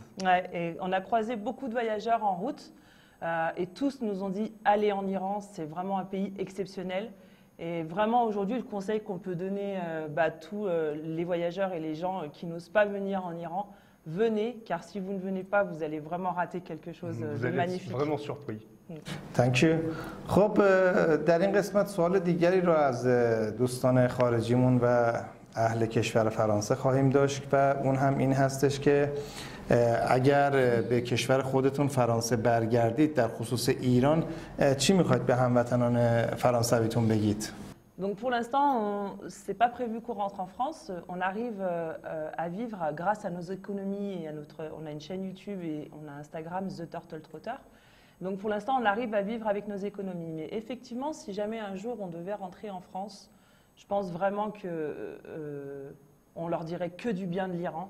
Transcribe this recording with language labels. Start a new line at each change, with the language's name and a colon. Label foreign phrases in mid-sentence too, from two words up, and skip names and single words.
French: Et on a croisé beaucoup de voyageurs en route et tous nous ont dit allez en Iran, c'est vraiment un pays exceptionnel. Et vraiment aujourd'hui le conseil qu'on peut donner à tous les voyageurs et les gens qui n'osent pas venir en Iran, venez car si vous ne venez pas vous allez vraiment rater quelque chose de magnifique. Vous allez être vraiment surpris.
English: Thank you.
Persian: خب در این قسمت سوال دیگری رو از دوستان خارجیمون و اهل کشور فرانسه خواهیم داشت و اون هم این هستش که اگر به کشور خودتون فرانسه برگردید در خصوص ایران چی میخواید به هموطنان فرانسویتون بگید؟
French: Donc pour l'instant, ce n'est pas prévu qu'on rentre en France. On arrive à vivre grâce à nos économies et on a une chaîne YouTube et on a Instagram The Turtle Trotter. Donc pour l'instant, on arrive à vivre avec nos économies. Mais effectivement, si jamais un jour on devait rentrer en France, je pense vraiment qu'on leur dirait que du bien de l'Iran.